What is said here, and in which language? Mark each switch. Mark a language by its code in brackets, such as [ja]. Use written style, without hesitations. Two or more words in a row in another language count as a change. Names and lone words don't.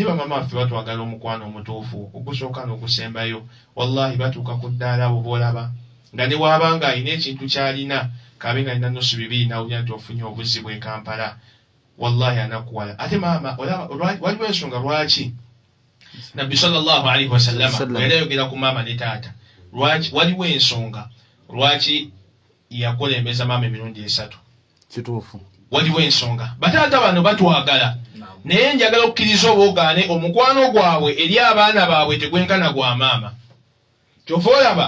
[lg] bamama baffe batwagala omukwano omutuufu ogusooka n'ogusembayo wallahi batuuka ku ddaala abo boolaba nga ne waabanga alina ekintu kyalina kabe nga alina nusu bibiri nawulira nti ofunye obuzibu e Kampala wallahi anakuwala ate maama waliwo ensonga lwaki nabbi [ar] صلى الله عليه وسلم [lg] era yogera ku maama ne taata waliwo ensonga lwaki yakulembeza maama emirundi 3 kituufu waliwo ensonga bataata bano batwagala naye njagala okukkiriza obwogaane omukwano gwabwe eri abaana baabwe tegwenkana gwa maama kyova olaba